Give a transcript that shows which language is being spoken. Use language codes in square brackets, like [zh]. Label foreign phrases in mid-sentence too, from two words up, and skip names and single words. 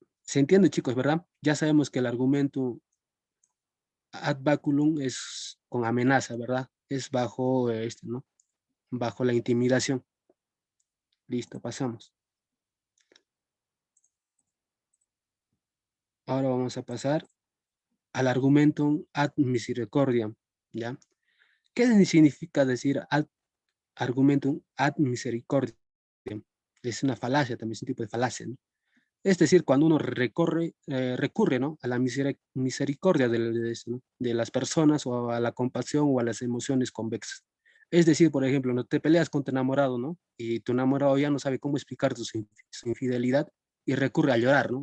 [es] ¿Se entiende, chicos, verdad? Ya sabemos que el argumento [la] ad baculum [es] es con amenaza, ¿verdad? Es bajo, ¿no? Bajo la intimidación. Listo, pasamos. Ahora vamos a pasar al [la] argumentum ad misericordiam, [es] ¿ya? ¿Qué significa decir [la] ad argumentum ad misericordiam? [es] Es una falacia, también es un tipo de falacia, ¿no? Es decir, cuando uno recurre, ¿no? A la misericordia ¿no? De las personas o a la compasión o a las emociones convexas. Es decir, por ejemplo, no te peleas con tu enamorado, ¿no? Y tu enamorado ya no sabe cómo explicar su infidelidad y recurre a llorar, ¿no?